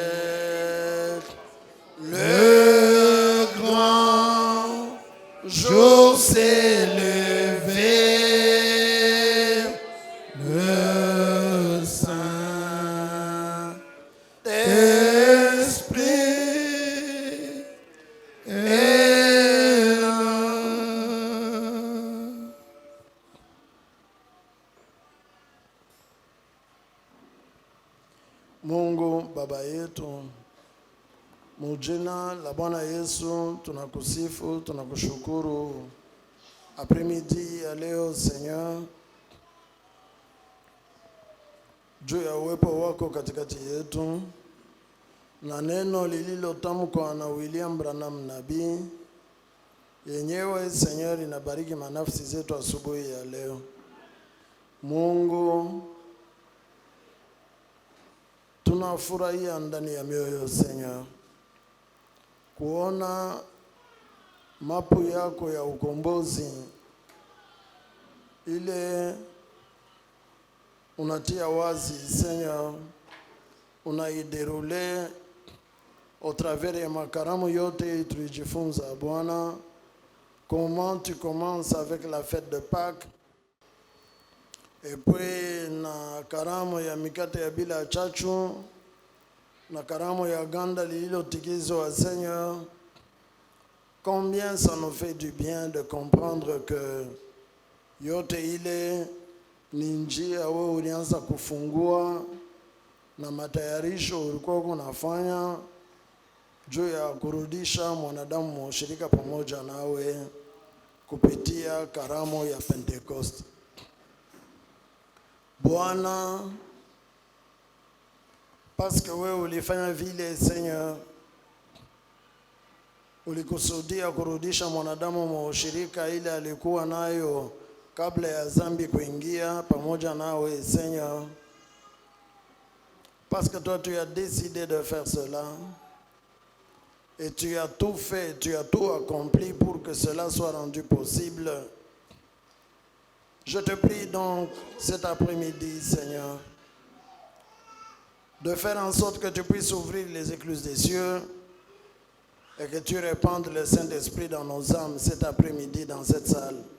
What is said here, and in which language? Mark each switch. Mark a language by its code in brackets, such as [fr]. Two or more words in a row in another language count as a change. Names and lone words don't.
[fr] Le grand jour s'est levé, le Saint-Esprit est là. [sw] Mungu Baba yetu, Mujina la Bwana Yesu, tunakusifu, tunakushukuru après-midi ya leo Seigneur, juu ya uwepo wako katikati yetu na neno lililotamkwa na William Branham nabii yenyewe Seigneur inabariki manafsi zetu asubuhi ya leo. Mungu, tunafurahia ndani ya mioyo Seigneur kuona mapu yako ya ukombozi ile unatia wazi Seigneur, unaiderule [fr] au travers [sw] ya makaramu yote tulijifunza Bwana. [fr] Comment tu commences avec la fête de Pâques, et puis [sw] na karamu ya mikate ya bila chachu, na karamu ya ganda lililotikizwa Seigneur. [fr] Combien ça nous fait du bien de comprendre que [sw] yote ile ni njia wewe ulianza kufungua na matayarisho ulikuwa unafanya juu ya kurudisha mwanadamu ushirika pamoja nawe kupitia karamu ya Pentecost. Bwana, [fr] parce que [sw] wewe ulifanya vile Seigneur, ulikusudia kurudisha mwanadamu ushirika ile alikuwa nayo kabla ya dhambi kuingia pamoja nawe Seigneur. [fr] Parce que toi tu as décidé de faire cela et tu as tout fait, tu as tout accompli pour que cela soit rendu possible. Je te prie donc cet après-midi Seigneur de faire en sorte que tu puisses ouvrir les écluses des cieux et que tu répandes le Saint-Esprit dans nos âmes cet après-midi dans cette salle.